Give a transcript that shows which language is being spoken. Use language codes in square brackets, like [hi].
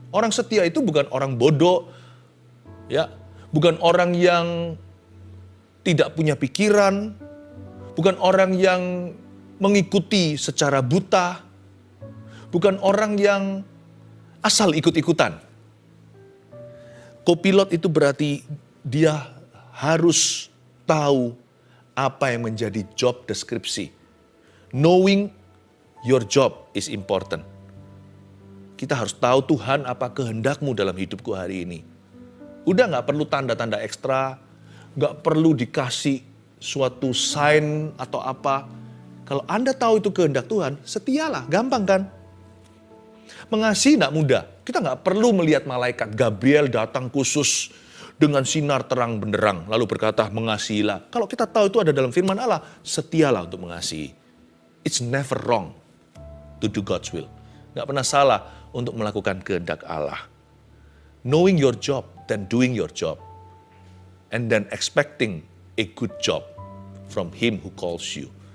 [id] Orang setia itu bukan orang bodoh, ya, bukan orang yang tidak punya pikiran, bukan orang yang mengikuti secara buta, bukan orang yang asal ikut-ikutan. Kopilot itu berarti dia harus tahu apa yang menjadi job deskripsi. [en] Knowing your job is important. [id] Kita harus tahu Tuhan apa kehendakmu dalam hidupku hari ini. Udah gak perlu tanda-tanda ekstra, gak perlu dikasih suatu sign atau apa. Kalau Anda tahu itu kehendak Tuhan, setialah, gampang kan? Mengasihi gak mudah. Kita gak perlu melihat malaikat Gabriel datang khusus dengan sinar terang benderang. Lalu berkata, mengasihilah. Kalau kita tahu itu ada dalam firman Allah, setialah untuk mengasihi. [en] It's never wrong to do God's will. [id] Gak pernah salah untuk melakukan kehendak Allah. [en] Knowing your job, then doing your job. And then expecting a good job from Him who calls you.